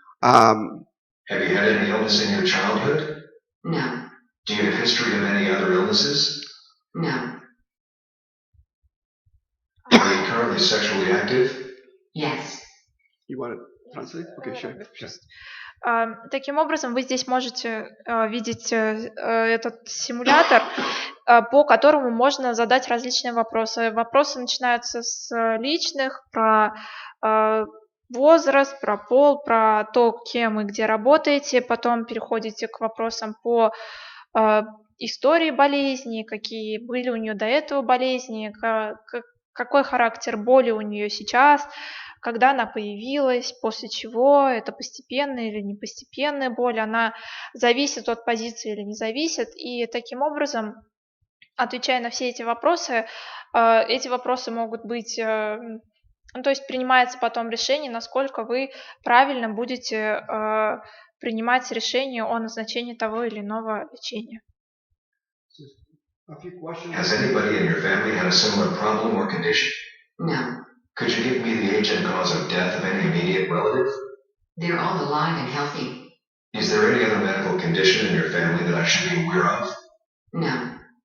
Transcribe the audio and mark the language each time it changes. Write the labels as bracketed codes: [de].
[en] Have you had any illness in your childhood? No. Do you have history of any other illnesses? No. Are you currently sexually active? Yes. You want to translate? Okay, sure. [ru] Таким образом, вы здесь можете видеть этот симулятор, по которому можно задать различные вопросы. Вопросы начинаются с личных, про возраст, про пол, про то, кем и где работаете, потом переходите к вопросам по истории болезни, какие были у нее до этого болезни, какой характер боли у нее сейчас, когда она появилась, после чего, это постепенная или непостепенная боль, она зависит от позиции или не зависит, и таким образом отвечая на все эти вопросы могут быть, ну, то есть принимается потом решение, насколько вы правильно будете принимать решение о назначении того или иного лечения. [en] Has anybody in your family had a similar problem or condition? No. Could you give me the age and cause of death of any immediate relative? They're all alive and healthy. Is there any other medical condition in your family that I should be aware of? No.